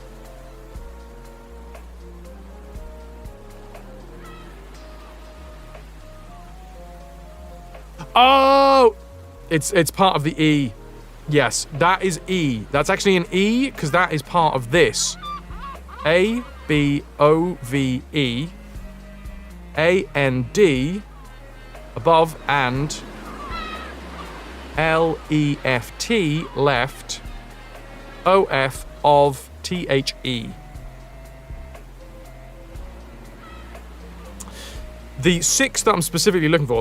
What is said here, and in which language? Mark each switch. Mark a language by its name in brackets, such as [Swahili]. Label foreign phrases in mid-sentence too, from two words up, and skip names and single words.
[English] Oh! It's part of the E. Yes, that is E. That's actually an E, because that is part of this. A-B-O-V-E A-N-D above and L-E-F-T left O-F of T-H-E. The 6 that I'm specifically looking for.